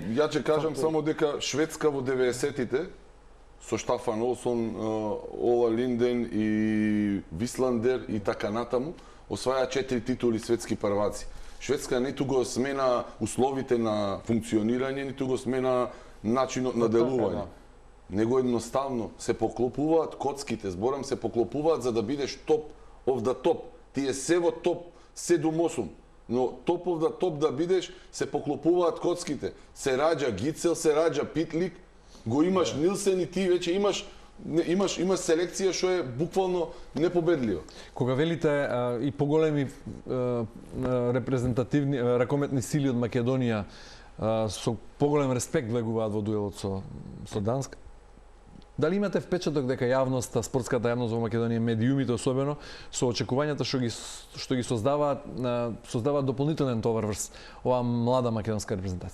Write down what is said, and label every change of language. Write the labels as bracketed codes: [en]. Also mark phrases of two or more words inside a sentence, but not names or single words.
[mk] Ја ќе кажам само дека Шведска во 90-тите со Штафан Олсон, Ола Линден и Висландер и така натаму осваја 4 титули светски прваци. Шведска ниту го смена условите на функционирање, ниту го смена начинот на делување. Него едноставно се поклопуваат коцките, зборам, се поклопуваат за да бидеш [en] top of the top. [mk] Тие се во топ 7-8, но [en] top of the top [mk] да бидеш, се поклопуваат коцките. Се раѓа Гицел, се раѓа Питлик, го имаш Нилсен и ти веќе имаш селекција што е буквално непобедлива. Кога велите и поголеми репрезентативни ракометни сили од Македонија со поголем респект влегуваат во дуелот со Данска, дали имате впечаток дека јавноста, спортската јавност во Македонија, медиумите особено, со очекувањата што ги создаваат дополнителен товар врз оваа млада македонска репрезентација?